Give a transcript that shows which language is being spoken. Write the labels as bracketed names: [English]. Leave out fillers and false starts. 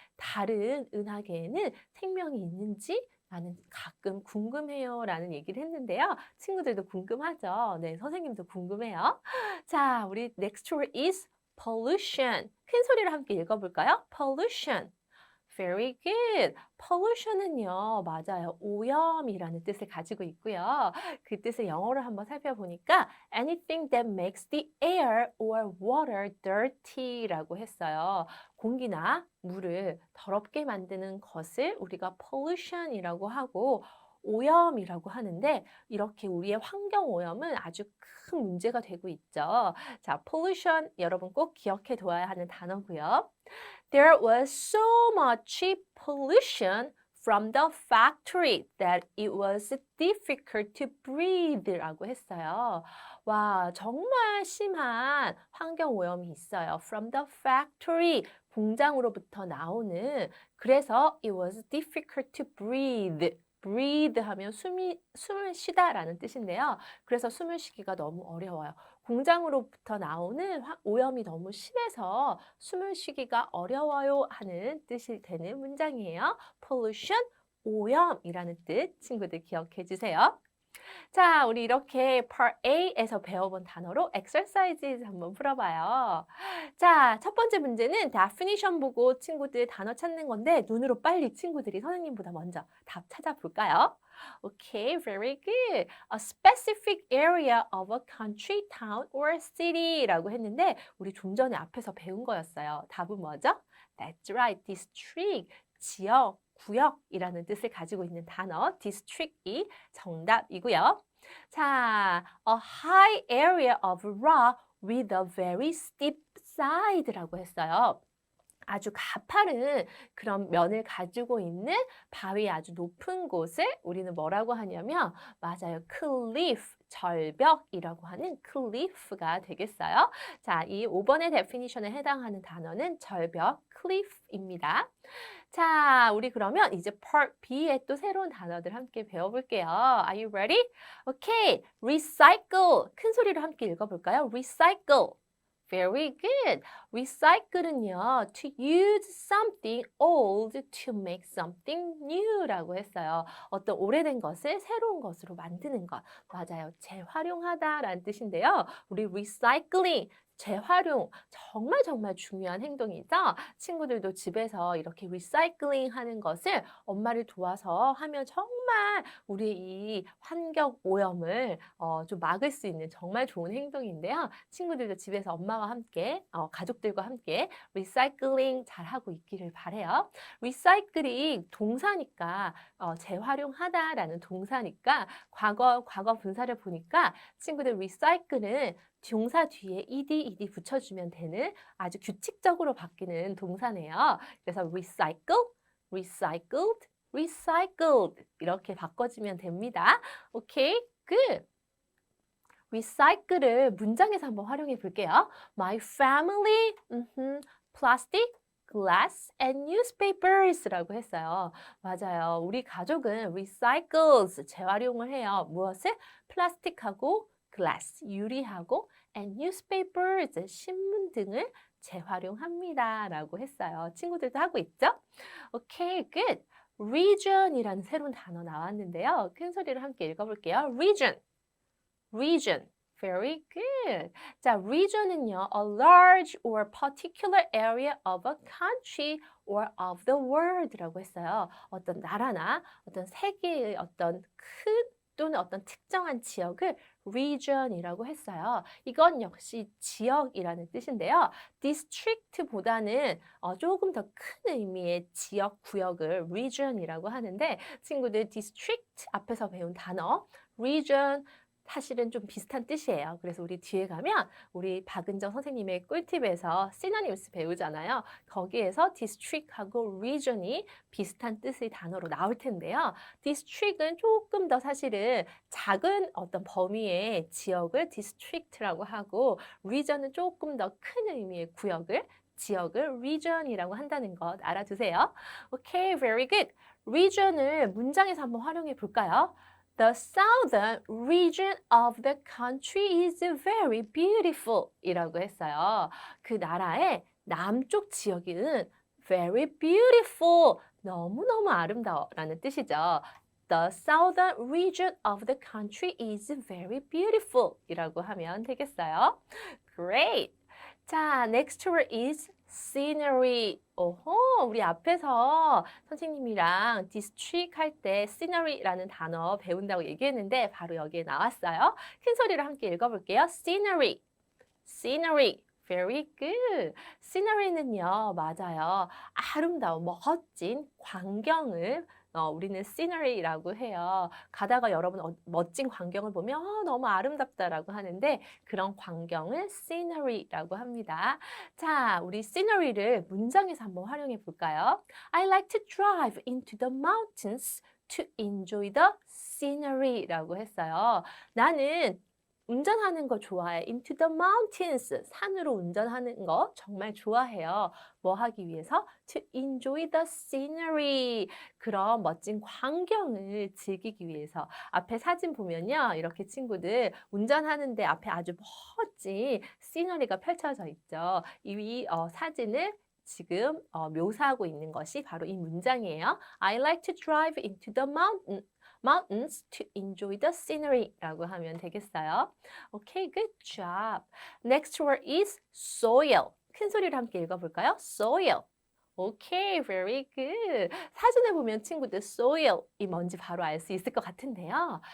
[Korean] 다른 은하계에는 생명이 있는지 나는 가끔 궁금해요 라는 얘기를 했는데요. 친구들도 궁금하죠? 네, 선생님도 궁금해요. 자, 우리 [English] next word is pollution. [Korean] 큰 소리로 함께 읽어볼까요? pollution. [English] Very good. [Korean] pollution은요, 맞아요. 오염이라는 뜻을 가지고 있고요. 그 뜻을 영어로 한번 살펴보니까 [English] anything that makes the air or water dirty라고 했어요. [Korean] 공기나 물을 더럽게 만드는 것을 우리가 pollution이라고 하고 오염이라고 하는데 이렇게 우리의 환경 오염은 아주 큰 문제가 되고 있죠. 자, pollution 여러분 꼭 기억해 둬야 하는 단어고요. [English] There was so much pollution from the factory that it was difficult to breathe라고 했어요. [Korean] 와, 정말 심한 환경 오염이 있어요. [English] From the factory, [Korean] 공장으로부터 나오는. 그래서 [English] it was difficult to breathe. [Korean] breathe 하면 숨을 쉬다라는 뜻인데요. 그래서 숨을 쉬기가 너무 어려워요. 공장으로부터 나오는 오염이 너무 심해서 숨을 쉬기가 어려워요 하는 뜻이 되는 문장이에요. pollution, 오염이라는 뜻 친구들 기억해 주세요. 자, 우리 이렇게 Part A에서 배워본 단어로 exercises 한번 풀어봐요. 자, 첫 번째 문제는 definition 보고 친구들 단어 찾는 건데 눈으로 빨리 친구들이 선생님보다 먼저 답 찾아볼까요? [English] Okay, very good. A specific area of a country, town, or city라고 했는데 [Korean] 우리 좀 전에 앞에서 배운 거였어요. 답은 뭐죠? [English] That's right, [Korean] district, 지역, 구역이라는 뜻을 가지고 있는 단어 district이 정답이고요. [English] 자, a high area of rock with a very steep side라고 했어요. [Korean] 아주 가파른 그런 면을 가지고 있는 바위 아주 높은 곳을 우리는 뭐라고 하냐면 맞아요. cliff, 절벽이라고 하는 cliff가 되겠어요. 자, 이 5번의 definition에 해당하는 단어는 절벽, cliff입니다. 자, 우리 그러면 이제 Part B에 또 새로운 단어들 함께 배워볼게요. [English] Are you ready? Okay, recycle. [Korean] 큰 소리로 함께 읽어볼까요? [English] recycle. Very good. recycle은요, to use something old to make something new라고 했어요. [Korean] 어떤 오래된 것을 새로운 것으로 만드는 것. 맞아요. 재활용하다라는 뜻인데요. 우리 recycling, 재활용 정말 중요한 행동이죠. 친구들도 집에서 이렇게 리사이클링 하는 것을 엄마를 도와서 하면 정말 우리 이 환경 오염을 좀 막을 수 있는 정말 좋은 행동인데요. 친구들도 집에서 엄마와 함께 가족들과 함께 리사이클링 잘하고 있기를 바래요. 리사이클링 동사니까 재활용하다라는 동사니까 과거 분사를 보니까 친구들 리사이클은 동사 뒤에 ed 붙여주면 되는 아주 규칙적으로 바뀌는 동사네요. 그래서 recycle, recycled, recycled 이렇게 바꿔주면 됩니다. [English] 오케이, good. [Korean] recycle을 문장에서 한번 활용해 볼게요. [English] My family, plastic, glass and newspapers라고 했어요. [Korean] 맞아요. 우리 가족은 recycles, 재활용을 해요. 무엇을? 플라스틱하고 glass, 유리하고 [English] and newspapers, [Korean] 신문 등을 재활용합니다. 라고 했어요. 친구들도 하고 있죠? 오케이, [English] good. [Korean] region이라는 새로운 단어 나왔는데요. 큰 소리로 함께 읽어볼게요. [English] region, region. Very good. 자, region은요, a large or particular area of a country or of the world라고 했어요. [Korean] 어떤 나라나 어떤 세계의 어떤 큰 또는 어떤 특정한 지역을 region이라고 했어요. 이건 역시 지역이라는 뜻인데요. district보다는 조금 더 큰 의미의 지역, 구역을 region이라고 하는데 친구들 district 앞에서 배운 단어 region 사실은 좀 비슷한 뜻이에요. 그래서 우리 뒤에 가면 우리 박은정 선생님의 꿀팁에서 시노니무스 배우잖아요. 거기에서 district하고 region이 비슷한 뜻의 단어로 나올 텐데요. district은 조금 더 사실은 작은 어떤 범위의 지역을 district라고 하고 region은 조금 더 큰 의미의 구역을 지역을 region이라고 한다는 것 알아두세요. [English] 오케이, very good. [Korean] region을 문장에서 한번 활용해 볼까요? [English] The southern region of the country is very beautiful 이라고 했어요. [Korean] 그 나라의 남쪽 지역은 [English] very beautiful, [Korean] 너무너무 아름다워 라는 뜻이죠. [English] The southern region of the country is very beautiful [Korean] 이라고 하면 되겠어요. [English] Great! 자, next word is scenery. [Korean] 오호, 우리 앞에서 선생님이랑 district 할 때 scenery라는 단어 배운다고 얘기했는데 바로 여기에 나왔어요. 큰 소리로 함께 읽어볼게요. scenery, scenery. [English] Very good. scenery는요, 맞아요. [Korean] 아름다운, 멋진 광경을 우리는 scenery라고 해요. 가다가 여러분 멋진 광경을 보면 너무 아름답다라고 하는데 그런 광경을 scenery라고 합니다. 자, 우리 scenery를 문장에서 한번 활용해 볼까요? [English] I like to drive into the mountains to enjoy the scenery라고 했어요. [Korean] 나는 운전하는 거 좋아해. [English] Into the mountains. [Korean] 산으로 운전하는 거 정말 좋아해요. 뭐 하기 위해서? [English] To enjoy the scenery. [Korean] 그런 멋진 광경을 즐기기 위해서. 앞에 사진 보면요. 이렇게 친구들 운전하는데 앞에 아주 멋진 시너리가 펼쳐져 있죠. 이 사진을 지금 묘사하고 있는 것이 바로 이 문장이에요. [English] I like to drive into the mountains to enjoy the scenery [Korean] 라고 하면 되겠어요. [English] Okay, good job. Next word is soil. [Korean] 큰 소리로 함께 읽어볼까요? [English] soil. Okay, very good. [Korean] 사진에 보면 친구들 soil이 뭔지 바로 알 수 있을 것 같은데요.